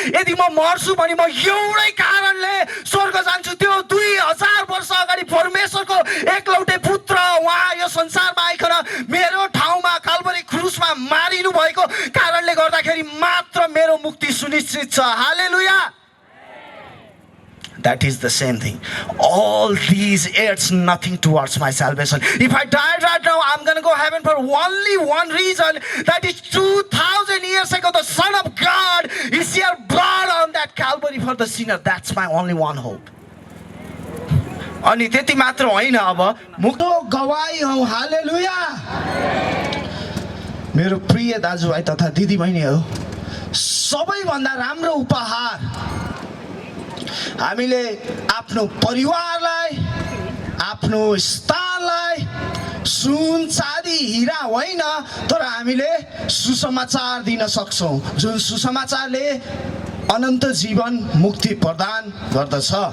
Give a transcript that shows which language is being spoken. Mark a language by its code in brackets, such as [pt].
[ne] यदि म मर्छु भने म एउटै कारणले स्वर्ग जान्छु, त्यो 2000 वर्ष अगाडि परमेश्वरको एकलौटे पुत्र उहाँ यो संसारमा आइकन मेरो ठाउँमा काल्भरी क्रुसमा मारिनु भएको कारणले गर्दाखेरि मात्र मेरो मुक्ति सुनिश्चित छ। हालेलुया। [en] That is the same thing. All these adds nothing towards my salvation. If I died right now, I'm going to go heaven for only one reason. That is 2000 years ago, the Son of God is here blood on that Calvary for the sinner. That's my only one hope. [ne] अनि त्यति मात्र होइन, अब मुक्तो गवाई हौ। हालेलुया। मेरो प्रिय दाजुभाइ तथा दिदीबहिनीहरू, सबैभन्दा राम्रो उपहार हामीले आफ्नो परिवारलाई, आफ्नो स्थानलाई सुन चाँदी हिरा होइन, तर हामीले सुसमाचार दिन सक्छौँ, जुन सुसमाचारले अनन्त जीवन मुक्ति प्रदान गर्दछ।